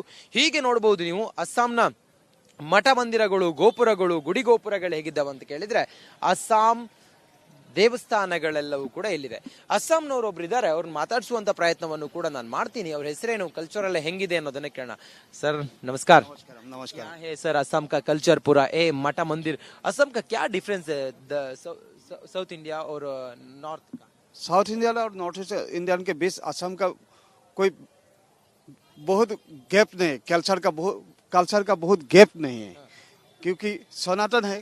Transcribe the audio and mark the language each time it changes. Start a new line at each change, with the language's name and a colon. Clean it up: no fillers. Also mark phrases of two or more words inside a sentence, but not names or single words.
Kannada: ಹೀಗೆ ನೋಡಬಹುದು ನೀವು ಅಸ್ಸಾಂನ ಮಠ ಮಂದಿರಗಳು, ಗೋಪುರಗಳು, ಗುಡಿ ಗೋಪುರಗಳು ಹೇಗಿದ್ದಾವೆ ಅಂತ ಕೇಳಿದ್ರೆ ಅಸ್ಸಾಂ ದೇವಸ್ಥಾನಗಳೆಲ್ಲವೂ ಕೂಡ ಇಲ್ಲಿದೆ. ಅಸ್ಸಾಂನವರು ಒಬ್ರು ಇದ್ದಾರೆ, ಅವ್ರನ್ನ ಮಾತಾಡಿಸುವಂತ ಪ್ರಯತ್ನವನ್ನು ಕೂಡ ನಾನು ಮಾಡ್ತೀನಿ. ಅವ್ರ ಹೆಸರೇನು, ಕಲ್ಚರ್ ಎಲ್ಲ ಹೆಂಗಿದೆ ಅನ್ನೋದನ್ನ ಕೇಳೋಣ. ಸರ್ ನಮಸ್ಕಾರ.
Hindi: नमस्कार है सर असम का कल्चर पूरा मठा मंदिर, असम का क्या डिफरेंस है साउथ इंडिया और नॉर्थ का? साउथ इंडिया और
English: North East Indian
Hindi: के बीच असम का कोई बहुत गैप नहीं है। कल्चर का बहुत गैप नहीं है, क्योंकि सनातन है।